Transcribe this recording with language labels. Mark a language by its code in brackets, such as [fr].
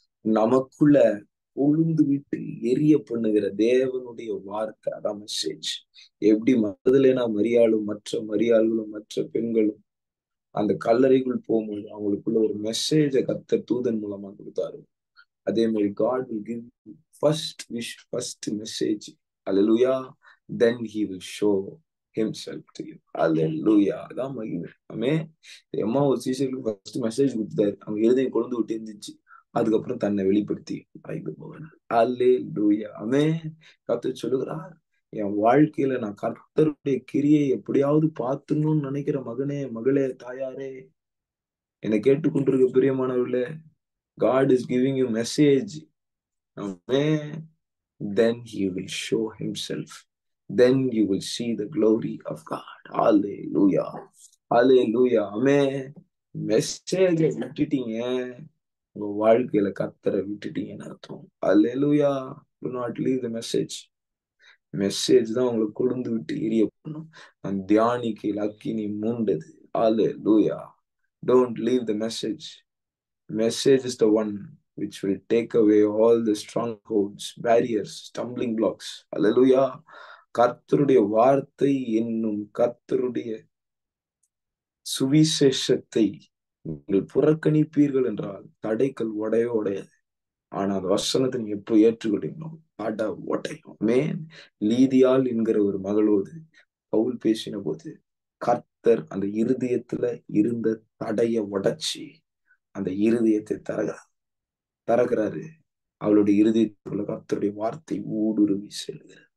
[ta] நமக்குள்ள கொழுந்து விட்டு எரிய பண்ணுகிற தேவனுடைய வார்த்தை, அதான் மெசேஜ். எப்படி மறுதலேனா மரியாளும் மற்ற பெண்களும் அந்த கல்லறைக்குள் போகும்போது அவங்களுக்குள்ள ஒரு மெசேஜை கர்த்தர் தூதன் மூலமா கொடுத்தாரு. அதே மாதிரி [en] God will give you first message. Hallelujah. Then he will show himself to you. [ta] Hallelujah. அதான் மகிமை. ஆமென். எம்மா ஒரு சீஷர்களுக்கு ஃபர்ஸ்ட் மெசேஜ் கொடுத்தாரு. அவங்க இருதயம் கொழுந்து விட்டு இருந்துச்சு. அதுக்கப்புறம் தன்னை வெளிப்படுத்தி மறைந்து போகிறார். அல்லேலூயா. ஆமென். கர்த்தர் சொல்லுகிறார், என் வாழ்க்கையில நான் கர்த்தருடைய கிரியை எப்படியாவது பார்த்துணும்னு நினைக்கிற மகனே, மகளே, தாயாரே, என்னை கேட்டுக்கொண்டிருக்க பிரியமானவர்களே, [en] God is giving you message. Amen. Then he will show himself. Then you will see the glory of God. Hallelujah. Hallelujah. Amen. [ta] மெசேஜ விட்டுட்டீங்க, உங்க வாழ்க்கையில கர்த்தரை விட்டுட்டீங்கன்னு அர்த்தம். Hallelujah. [en] Do not leave the message. [ta] Message தான் உங்களை கொழுந்து விட்டு எரிய பண்ணும். நான் தியானிக்கையில் அக்கினி மூண்டது. Hallelujah. [en] Don't leave the message. Message is the one which will take away all the strongholds, barriers, stumbling blocks. Hallelujah. [ta] கர்த்தருடைய வார்த்தை என்னும் கர்த்தருடைய சுவிசேஷத்தை நீங்கள் புறக்கணிப்பீர்கள் என்றால் தடைகள் உடையாது. ஆனா அந்த வசனத்தை நீங்க எப்போ ஏற்றுக்கொள்றீங்களோ தடை உடையும். மேன் லீதியால் என்கிற ஒரு மகளோடு பவுல் பேசின போது கர்த்தர் அந்த இருதயத்துல இருந்த தடைய உடைச்சி அந்த இருதயத்தை திறக்கிறாரு. அவளுடைய இருதயத்துக்குள்ள கர்த்தருடைய வார்த்தை ஊடுருவி செல்கிறது.